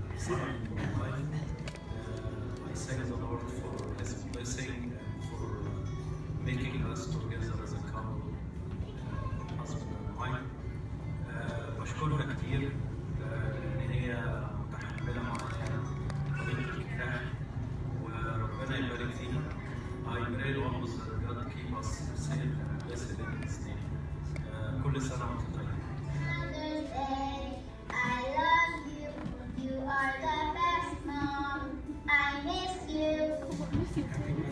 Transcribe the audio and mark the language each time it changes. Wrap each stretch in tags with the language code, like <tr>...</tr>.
<en>I thank the Lord for His blessing and for making us together as a couple, husband and wife.</en> <ar>بشكرها كتير لأن هي متحملة معاها طريقة الكفاح وربنا يبارك فيها.</ar> <en>I pray always that God keep us safe and blessed in His name.</en> <ar>كل سنة وأنتم طيبين.</ar> <en>Mother's Day, I love you. You are the best mom. I miss you.</en>